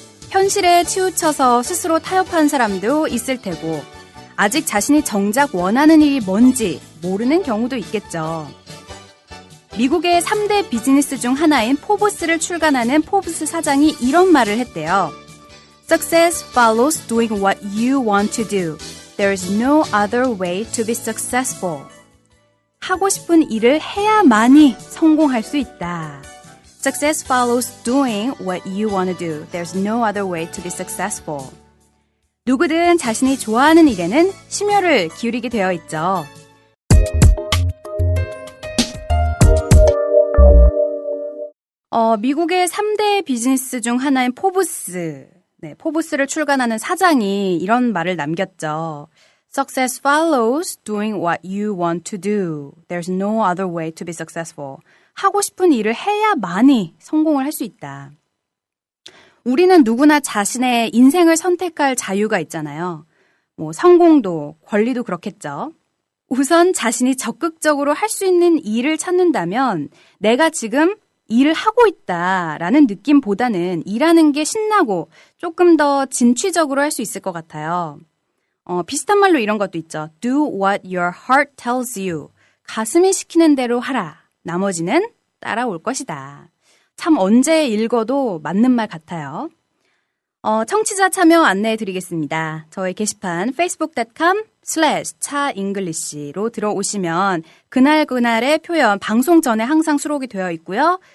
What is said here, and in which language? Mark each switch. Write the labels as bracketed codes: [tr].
[ko] 현실에 치우쳐서 스스로 타협한 사람도 있을 테고 아직 자신이 정작 원하는 일이 뭔지 모르는 경우도 있겠죠. 미국의 3대 비즈니스 중 하나인 포브스를 출간하는 포브스 사장이 이런 말을 했대요. [en] Success follows doing what you want to do. There is no other way to be successful. [ko] 하고 싶은 일을 해야만이 성공할 수 있다. [en] Success follows doing what you want to do. There's no other way to be successful. [ko] 누구든 자신이 좋아하는 일에는 심혈을 기울이게 되어 있죠. 미국의 3대 비즈니스 중 하나인 포브스, 포브스를 출간하는 사장이 이런 말을 남겼죠. [en] Success follows doing what you want to do. There's no other way to be successful. [ko] 하고 싶은 일을 해야만이 성공을 할 수 있다. 우리는 누구나 자신의 인생을 선택할 자유가 있잖아요. 성공도 권리도 그렇겠죠. 우선 자신이 적극적으로 할 수 있는 일을 찾는다면 내가 지금 일을 하고 있다라는 느낌보다는 일하는 게 신나고 조금 더 진취적으로 할 수 있을 것 같아요. 비슷한 말로 이런 것도 있죠. [en] Do what your heart tells you. [ko] 가슴이 시키는 대로 하라. 나머지는 따라올 것이다. 참 언제 읽어도 맞는 말 같아요. 청취자 참여 안내해 드리겠습니다. 저희 게시판 facebook.com/차잉글리시로 들어오시면 그날그날의 표현 방송 전에 항상 수록이 되어 있고요.